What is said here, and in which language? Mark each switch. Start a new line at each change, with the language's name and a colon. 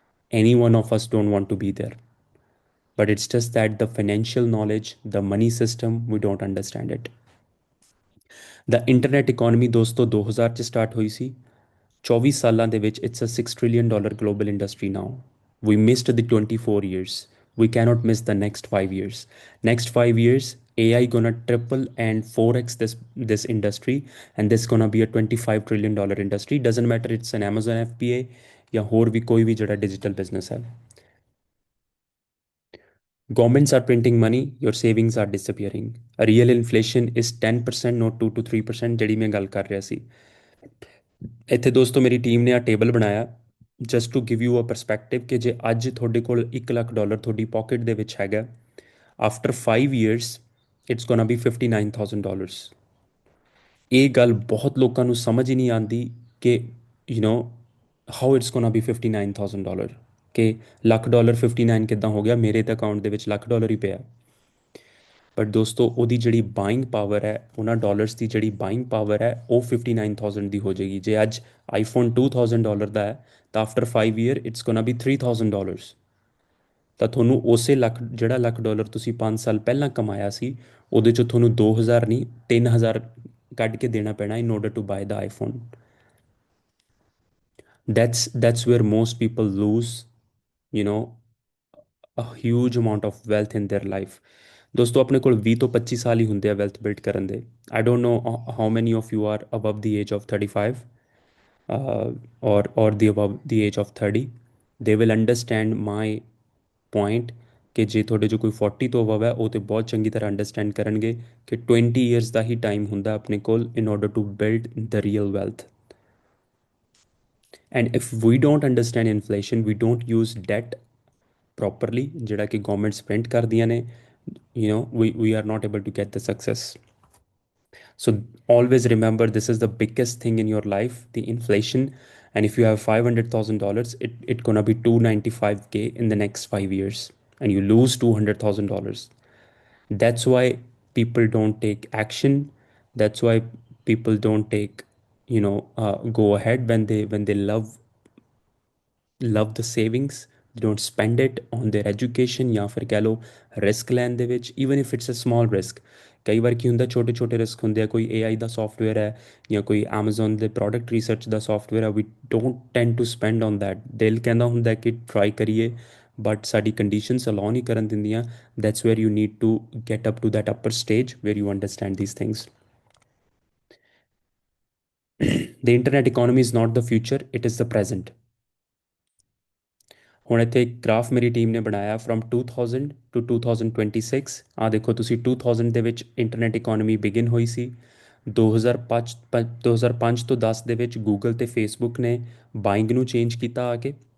English: Any one of us don't want to be there. But it's just that the financial knowledge, the money system, we don't understand it. The internet economy
Punjabi: ਦੋਸਤੋ 2000 ਚ start ਹੋਈ ਸੀ। 24 ਸਾਲਾਂ ਦੇ ਵਿੱਚ
English: it's a $6 trillion global industry now. We missed the 24 years. We cannot miss the next 5 years. Next 5 years, AI gonna triple and 4x this industry, and this gonna be a $25 trillion industry. Doesn't matter it's an Amazon FBA
Punjabi: ਜਾਂ ਹੋਰ ਵੀ ਕੋਈ ਵੀ ਜਿਹੜਾ digital business ਹੈ।
English: Governments are printing money, your savings are disappearing. A real inflation is 10%, not 2 to 3%,
Punjabi: ਜਿਹੜੀ ਮੈਂ ਗੱਲ ਕਰ ਰਿਹਾ ਸੀ। ਇੱਥੇ ਦੋਸਤੋ ਮੇਰੀ ਟੀਮ ਨੇ ਆ ਟੇਬਲ ਬਣਾਇਆ
English: just to give you a perspective
Punjabi: ਕਿ ਜੇ ਅੱਜ ਤੁਹਾਡੇ ਕੋਲ $1 ਲੱਖ ਤੁਹਾਡੀ ਪਾਕਟ ਦੇ ਵਿੱਚ ਹੈਗਾ,
English: After 5 years it's gonna be $59,000।
Punjabi: ਇਹ ਗੱਲ ਬਹੁਤ ਲੋਕਾਂ ਨੂੰ ਸਮਝ ਹੀ ਨਹੀਂ ਆਉਂਦੀ ਕਿ
English: you know how it's gonna be $59,000,
Punjabi: ਕਿ $1 59 ਕਿੱਦਾਂ ਹੋ ਗਿਆ, ਮੇਰੇ ਤਾਂ ਅਕਾਊਂਟ ਦੇ ਵਿੱਚ $1 ਹੀ ਪਿਆ। ਬਟ ਦੋਸਤੋ ਉਹਦੀ ਜਿਹੜੀ ਬਾਇੰਗ ਪਾਵਰ ਹੈ, ਉਹਨਾਂ ਡਾਲਰਸ ਦੀ ਜਿਹੜੀ ਬਾਇੰਗ ਪਾਵਰ ਹੈ, ਉਹ 59,000 ਦੀ ਹੋ ਜਾਏਗੀ। ਜੇ ਅੱਜ ਆਈਫੋਨ $2,000 ਦਾ ਹੈ ਤਾਂ
English: After 5 year it's gonna be $3,000।
Punjabi: ਤਾਂ ਤੁਹਾਨੂੰ ਉਸੇ ਲੱਖ, ਜਿਹੜਾ $1 ਤੁਸੀਂ 5 ਸਾਲ ਪਹਿਲਾਂ ਕਮਾਇਆ ਸੀ, ਉਹਦੇ 'ਚੋਂ ਤੁਹਾਨੂੰ 2,000 ਨਹੀਂ 3,000 ਕੱਢ ਕੇ ਦੇਣਾ ਪੈਣਾ
English: In order to buy the iPhone. That's where most people lose, you know, a huge amount of wealth in their life.
Punjabi: ਦੋਸਤੋ ਆਪਣੇ ਕੋਲ 20 ਤੋਂ 25 ਸਾਲ ਹੀ ਹੁੰਦੇ ਆ ਵੈਲਥ ਬਿਲਡ ਕਰਨ ਦੇ।
English: I don't know how many of you are above the age of 35 or the above the age of 30. They will understand my point
Punjabi: ਕਿ ਜੇ ਤੁਹਾਡੇ ਜੋ ਕੋਈ 40 ਤੋਂ ਅਬਵ ਹੈ, ਉਹ ਤੇ ਬਹੁਤ ਚੰਗੀ ਤਰ੍ਹਾਂ ਅੰਡਰਸਟੈਂਡ ਕਰਨਗੇ ਕਿ 20 years ਦਾ ਹੀ ਟਾਈਮ ਹੁੰਦਾ ਆਪਣੇ ਕੋਲ
English: in order to build the real wealth. And if we don't understand inflation, we don't use debt properly,
Punjabi: ਜਿਹੜਾ ਕਿ ਗਵਰਨਮੈਂਟਸ ਪ੍ਰਿੰਟ ਕਰਦੀਆਂ ਨੇ,
English: we are not able to get the success. So always remember, this is the biggest thing in your life, the inflation. And if you have $500,000, it gonna be 295K in the next 5 years, and you lose $200,000. That's why people don't take action. That's why people don't take, go ahead when they love the savings. They don't spend it on their education
Punjabi: ਜਾਂ ਫਿਰ ਕਹਿ ਲਓ risk ਲੈਣ ਦੇ ਵਿੱਚ,
English: even if it's a small risk.
Punjabi: ਕਈ ਵਾਰ ਕੀ ਹੁੰਦਾ, ਛੋਟੇ ਛੋਟੇ ਰਿਸਕ ਹੁੰਦੇ ਆ, ਕੋਈ AI ਦਾ ਸੌਫਟਵੇਅਰ ਹੈ ਜਾਂ ਕੋਈ Amazon ਦੇ ਪ੍ਰੋਡਕਟ ਰਿਸਰਚ ਦਾ ਸੌਫਟਵੇਅਰ ਹੈ,
English: We don't tend to spend on that.
Punjabi: ਦਿਲ ਕਹਿੰਦਾ ਹੁੰਦਾ ਕਿ ਟਰਾਈ ਕਰੀਏ, ਬਟ ਸਾਡੀ ਕੰਡੀਸ਼ਨਸ ਅਲਾਉ ਨਹੀਂ ਕਰਨ ਦਿੰਦੀਆਂ।
English: That's where you need to get up to that upper stage where you understand these things. The internet economy is not the future, it is the present.
Punjabi: ਹੁਣ ਇੱਥੇ ਇੱਕ graph ਮੇਰੀ team ਨੇ ਬਣਾਇਆ from 2000 to 2026। ਆਹ ਦੇਖੋ ਤੁਸੀਂ, 2000 ਦੇ ਵਿੱਚ ਇੰਟਰਨੈਟ ਇਕੋਨਮੀ ਬਿਗਿਨ ਹੋਈ ਸੀ। 2005 ਤੋਂ 10 ਦੇ ਵਿੱਚ ਗੂਗਲ ਅਤੇ ਫੇਸਬੁੱਕ ਨੇ ਬਾਇੰਗ ਨੂੰ ਚੇਂਜ ਕੀਤਾ ਆ ਕੇ।